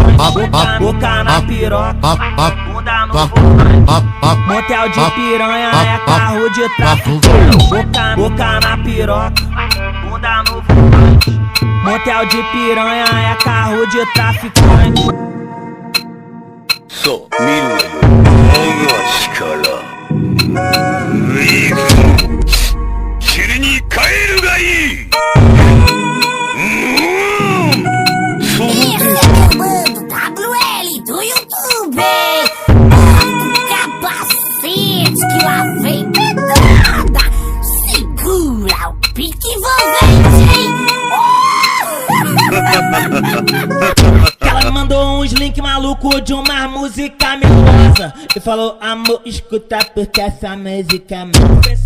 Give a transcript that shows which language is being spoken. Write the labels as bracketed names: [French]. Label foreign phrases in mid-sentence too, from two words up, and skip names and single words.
[Portuguese] Boca na piroca, bunda no volante. Motel de piranha é carro de traficante. Boca na piroca, bunda no volante. Motel de piranha é carro de traficante. [Japanese] そう見るがよい我が力行くぞ塵に帰るがいいその程度 [Portuguese] WL do YouTube, capacete que lá vem pedrada, segura o pique envolvente. Ela me mandou uns link maluco de uma música melosa e falou, amor, escuta porque essa música é massa.